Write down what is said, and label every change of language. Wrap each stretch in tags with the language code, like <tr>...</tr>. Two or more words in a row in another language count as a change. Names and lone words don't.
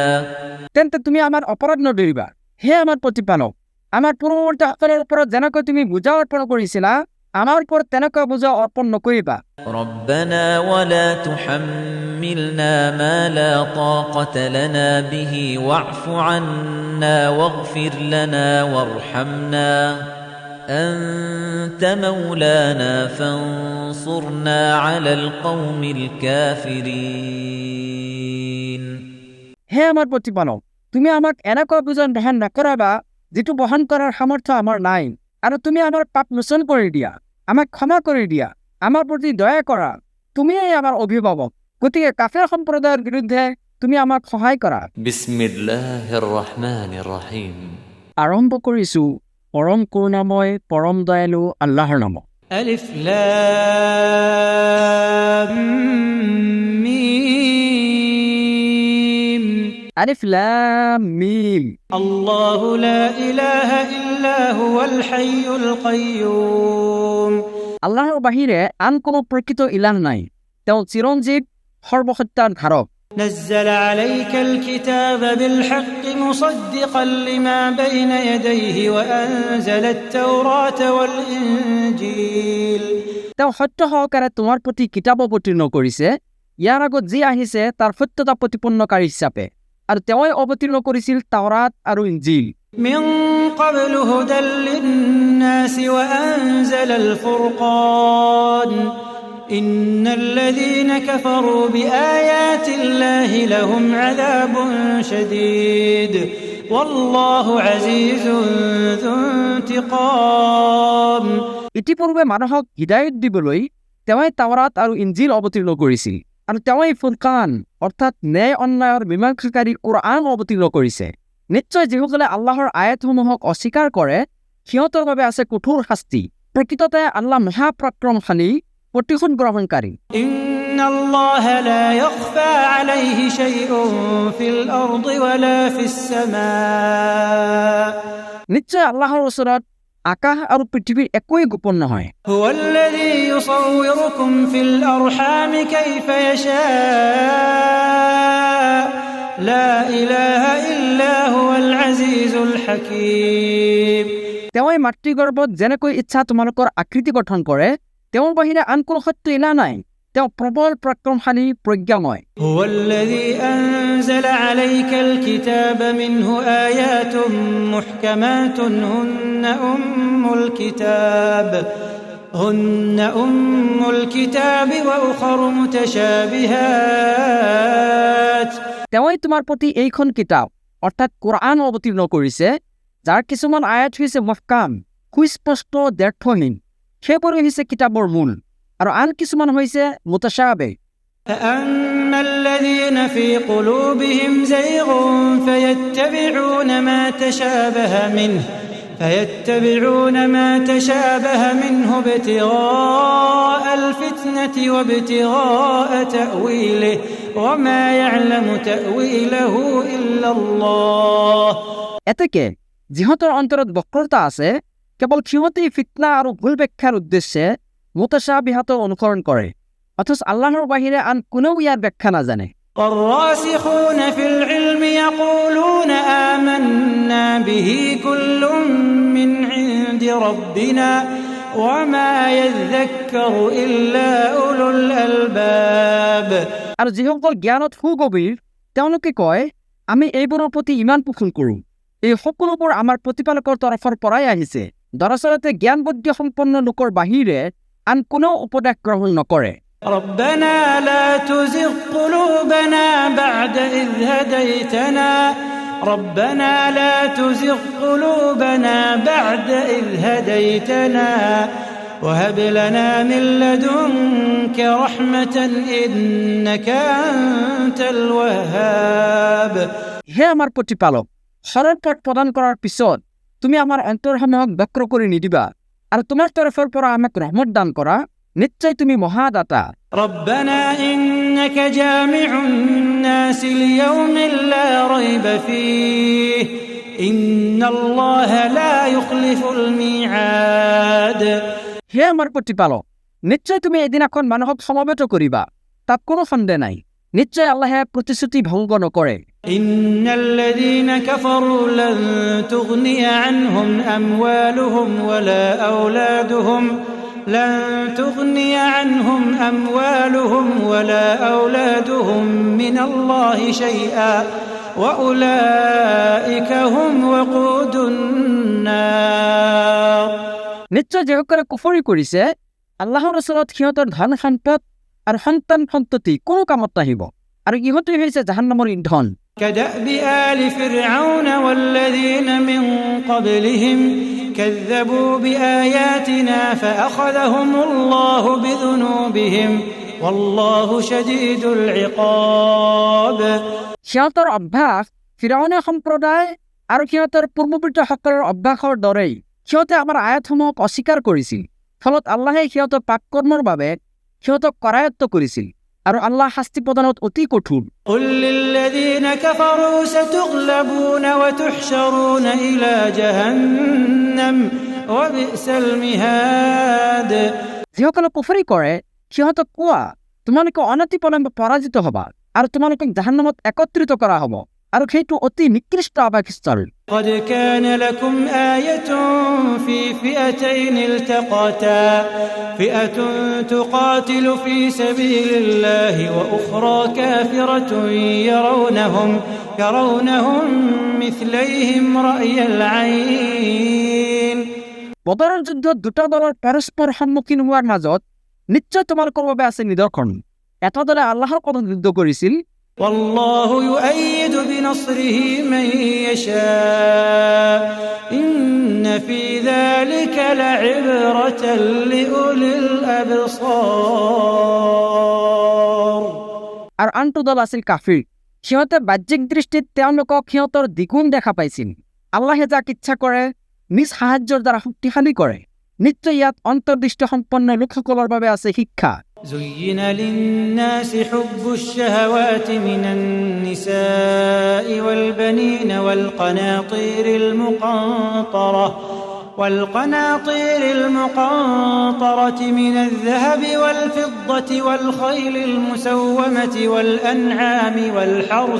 <as>তেন্তে তুমি আমাৰ অপৰাধ নধৰিবা হে আমাৰ প্ৰতিপালক আমাৰ পূৰ্বৱৰ্তীসকলৰ ওপৰত যেনেকৈ তুমি বোজা অৰ্পণ কৰিছিলা আমাৰ ওপৰত তেনেকৈ বোজা অৰ্পণ নকৰিবা</as> <ar>ربنا ولا تحملنا ما لا طاقة لنا به واعف عنا واغفر لنا وارحمنا أنت مولانا فانصرنا على القوم الكافرين</ar> <as>হে আমাৰ প্ৰতিপালক তুমি আমাক এনেকুৱা বোজন বহন নকৰাবা যিটো বহন কৰাৰ সামৰ্থ্য আমাৰ নাই আৰু তুমি আমাৰ পাপ মোচন কৰি দিয়া আমাক ক্ষমা কৰি দিয়া আমাৰ প্ৰতি দয়া কৰা তুমিয়েই আমাৰ অভিভাৱক গতিকে কাফেৰ সম্প্ৰদায়ৰ বিৰুদ্ধে তুমি আমাক সহায় কৰা</as> <ar>بسم الله الرحمن الرحيم</ar> <as>আৰম্ভ কৰিছো পৰম কৰুণাময় পৰম দয়ালু আল্লাহৰ নামত</as> <ar>ألف لام ميم ألف لام ميم الله لا إله إلا هو الحي القيوم</ar> <as>আল্লাহৰ বাহিৰে আন কোনো প্ৰকৃত ইলাহ নাই তেওঁ চিৰঞ্জীৱ সৰ্বসত্যাৰ ধাৰক</as> <ar>نزل عليك الكتاب بالحق مصدقا لما بين يديه وأنزل التوراة والإنجيل</ar> <as>তেওঁ সত্য সহকাৰে তোমাৰ প্ৰতি কিতাপ অৱতীৰ্ণ কৰিছে, ইয়াৰ আগত যি আহিছে তাৰ সত্যতা প্ৰতিপন্নকাৰী হিচাপে, আৰু তেওঁই অৱতীৰ্ণ কৰিছিল তাওৰাত আৰু ইঞ্জিল।</as> <ar>من قبل هدى للناس وأنزل الفرقان إن الذين كفروا بآيات الله لهم عذاب شديد والله عزيز ذو انتقام।</ar> <as>ইতিপূৰ্বে মানুহক হিদায়ত দিবলৈ তেওঁই তাওৰাত আৰু ইঞ্জিল অৱতীৰ্ণ কৰিছিল, আৰু তেওঁই ফুৰকান অৰ্থাৎ ন্যায় অন্যায়ৰ মীমাংসাকাৰী কোৰআন অৱতীৰ্ণ কৰিছে। নিশ্চয় যিসকলে আল্লাহৰ আয়াতসমূহক অস্বীকাৰ কৰে সিহঁতৰ বাবে আছে কঠোৰ শাস্তি। প্ৰকৃততে আল্লাহ মহাপৰাক্ৰমশালী, প্ৰতিশোধ গ্ৰহণকাৰী।</as> <ar>إن الله لا يخفى عليه شيء في الأرض ولا في السماء।</ar> <as>নিশ্চয় আল্লাহৰ ওচৰত আকাশ আৰু পৃথিৱীৰ একোৱেই গোপন নহয়।</as> <ar>هو الذي يصوركم في الأرحام كيف يشاء لا إله إلا هو العزيز الحكيم।</ar> <as>তেওঁই মাতৃগৰ্ভত যেনেকৈ ইচ্ছা তোমালোকৰ আকৃতি গঠন কৰে, তেওঁৰ বাহিৰে আন কোনো সত্য ইলা নাই। তেওঁ প্ৰবল পৰাক্ৰমশালী, প্ৰজ্ঞাময়।</as> <ar>هو الذي أنزل عليك الكتاب منه آيات محكمات هن أم الكتاب وأخر متشابهات।</ar> <as>তেওঁই তোমাৰ প্ৰতি এইখন কিতাপ অৰ্থাৎ কোৰআন অৱতীৰ্ণ কৰিছে, যাৰ কিছুমান আয়াত হৈছে মুহকাম, সুস্পষ্ট, দ্ব্যৰ্থহীন, সেইবোৰ হৈছে কিতাপৰ মূল, আৰু আন কিছুমান হৈছে মুতাশাবিহ।</as> <ar>فأما الذين في قلوبهم زيغ فيتبعون ما تشابه منه ابتغاء الفتنة وابتغاء تأويله وما يعلم تأويله إلا الله।</ar> <as>এতেকে যিহঁতৰ অন্তৰত বক্ৰতা আছে, কেৱল সিহঁতেই ফিতনা আৰু ভুল ব্যাখ্যাৰ উদ্দেশ্যে মুতাশাবিহাত অনুসৰণ কৰে, অথচ আল্লাহৰ বাহিৰে আন কোনেও ইয়াৰ ব্যাখ্যা নাজানে।</as> <ar>والراسخون في العلم يقولون آمنا به كل من عند ربنا وما يذكر إلا أولو الألباب।</ar> <as>আৰু যিসকল জ্ঞানত সুগভীৰ তেওঁলোকে কয়, আমি এইবোৰৰ প্ৰতি ইমান পোষণ কৰোঁ, এই সকলোবোৰ আমাৰ প্ৰতিপালকৰ তৰফৰ পৰাই আহিছে। দৰাচলতে জ্ঞান বুদ্ধি সম্পন্ন লোকৰ বাহিৰে আন কোনেও উপদেশ গ্ৰহণ নকৰে।</as> <ar>ربنا لا تزغ قلوبنا بعد إذ هديتنا وهب لنا من لدنك رحمة إنك أنت الوهاب।</ar> <as>হে আমাৰ প্ৰতিপালক, সৰল পথ প্ৰদান কৰাৰ পিছত তুমি আমাৰ অন্তৰসমূহক বক্ৰ কৰি নিদিবা, আৰু তোমাৰ তৰফৰ পৰা আমাক ৰহমত দান কৰা, নিশ্চয় তুমি মহাদাতা।</as> <ar>ربنا إنك جامع الناس ليوم لا ريب فيه إن الله لا يخلف الميعاد।</ar> <as>হে আমাৰ প্ৰতিপালক, নিশ্চয় তুমি এদিনাখন মানুহক সমবেত কৰিবা, তাত কোনো সন্দেহ নাই। নিশ্চয় আল্লাহে প্ৰতিশ্ৰুতি ভংগ নকৰে।</as> <ar>إن الذين كفروا لن تغني عنهم أموالهم ولا أولادهم من الله شيئا وأولئك هم وقود النار।</ar> <as>নিশ্চয় যিসকলে কুফৰি কৰিছে, আল্লাহৰ ওচৰত সিহঁতৰ ধন সম্পদ আৰু সন্তান সন্ততি কোনো কামত নাহিব, আৰু ইহঁতে হৈছে জাহান্নামৰ ইন্ধন।</as> <ar>كدأب آل فرعون والذين من قبلهم كذبوا بآياتنا فأخذهم الله بذنوبهم والله شديد العقاب।</ar> <as>সিহঁতৰ অভ্যাস ফিৰাউনীয়া সম্প্ৰদায় আৰু সিহঁতৰ পূৰ্বপুৰুষসকলৰ অভ্যাসৰ দৰেই সিহঁতে আমাৰ আয়াতসমূহক অস্বীকাৰ কৰিছিল, ফলত আল্লাহে সিহঁতৰ পাপকৰ্মৰ বাবে সিহঁতক কৰায়ত্ব কৰিছিল, আৰু আল্লাহ শাস্তি প্ৰদানত অতি কঠোৰ।</as> <ar>قل للذين كفروا ستغلبون وتحشرون إلى جهنم وبئس المهاد।</ar> <as>যিসকলে কুফৰি কৰে সিহঁতক কোৱা, তোমালোকে অনতিপলমে পৰাজিত হবা, আৰু তোমালোকক জাহান্নামত একত্ৰিত কৰা হ'ব, আৰু সেইটো অতি নিকৃষ্ট আবাসস্থল।</as> <ar>قد كان لكم آية في فئتين التقتا فئة تقاتل في سبيل الله وأخرى كافرة يرونهم مثليهم رأي العين।</ar> <as>বদৰৰ যুদ্ধত দুটা দলৰ পৰস্পৰ সন্মুখীন হোৱাৰ মাজত নিশ্চয় তোমালোকৰ বাবে আছে নিদৰ্শন। এটা দলে আল্লাহৰ পথত যুদ্ধ কৰিছিল,</as> <ar>والله يؤيد بنصره من يشاء إن في ذلك لعبرة لأولي الأبصار।</ar> <as>আৰু আনটো দল আছিল কাফিৰ। সিহঁতে বাহ্যিক দৃষ্টিত তেওঁলোকক সিহঁতৰ দ্বিগুণ দেখা পাইছিল। আল্লাহে যাক ইচ্ছা কৰে নিজ সাহায্যৰ দ্বাৰা শক্তিশালী কৰে। নিশ্চয় ইয়াত অন্তৰ্দৃষ্টি সম্পন্ন লোকসকলৰ বাবে আছে শিক্ষা।</as> <ar>زين للناس حب الشهوات من النساء والبنين والقناطير المقنطرة من الذهب والفضة والخيل المسومة والأنعام والحرث।</ar>